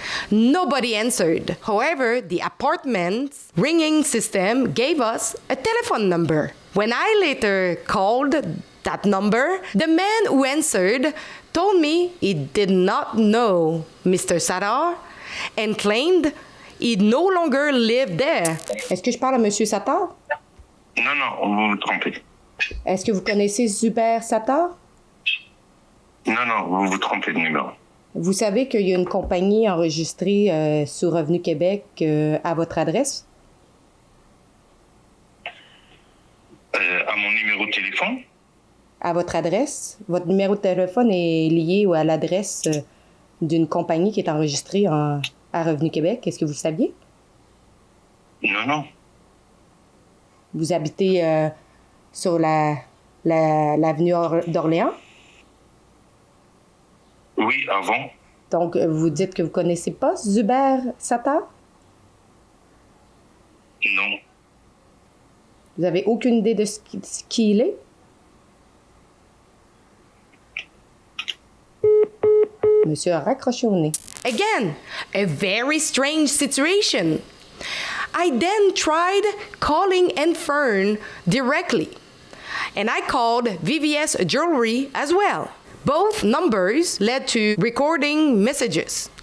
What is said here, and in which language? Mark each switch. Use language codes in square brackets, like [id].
[en] Nobody answered. However, the apartment's ringing system gave us a telephone number. When I later called that number, the man who answered told me he did not know Mr. Sattar and claimed he no longer lived there. [fr] Est-ce que je parle à Monsieur Sattar? Non, vous vous trompez. Est-ce que vous connaissez Zuber Sattar? Non, vous vous trompez de numéro. Vous savez qu'il y a une compagnie enregistrée sur Revenu Québec à votre adresse? À mon numéro de téléphone? À votre adresse. Votre numéro de téléphone est lié à l'adresse d'une compagnie qui est enregistrée à Revenu Québec. Est-ce que vous le saviez? Non. Vous habitez sur l'avenue d'Orléans? Oui, avant. Donc, vous dites que vous ne connaissez pas Zuber Sattar? Non. Vous n'avez aucune idée de ce qui il est? Monsieur a raccroché au nez. [en] Again, a very strange situation. I then tried calling Enfern directly, and I called VVS Jewelry as well. Both numbers led to recording messages.